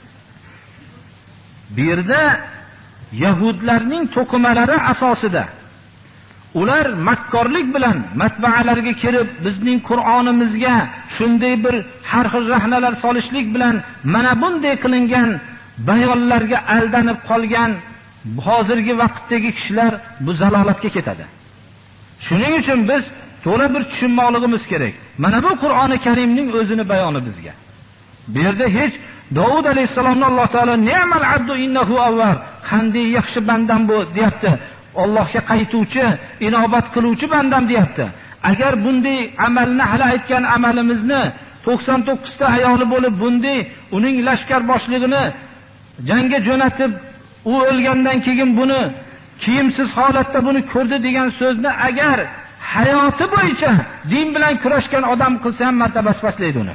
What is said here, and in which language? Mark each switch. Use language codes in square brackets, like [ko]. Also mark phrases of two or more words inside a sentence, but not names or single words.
[uz] Bu yerda Yahudlarning to'qimalari asosida ular makkorlik bilan matbaalarga kirib, bizning Qur'onimizga shunday bir har xil rahnalar solishlik bilan mana bunday qilingan bayonlarga aldanib qolgan hozirgi vaqtdagi kishilar bu zalolatga ketadi. Shuning uchun biz to'la bir tushunmoqligimiz kerak. Mana bu Qur'oni Karimning o'zini bayoni bizga. Bu yerda hech Davud alayhisalomni Alloh taolo [ar] نعم العبد إنه أواب, [uz] qanday yaxshi bandam bu deyapti. Allohga qaytuvchi, inobat qiluvchi bandam deyapti. Agar bunday amalni hali aytgan amalimizni 99 ta ayoli bo'lib bunday uning lashkar boshlig'ini jangga jo'natib, u o'lgandan keyin buni kiyimsiz holatda buni ko'rdi degan so'zni agar hayoti bo'yicha din bilan kurashgan odam qilsa ham martabasi pastlaydi uni.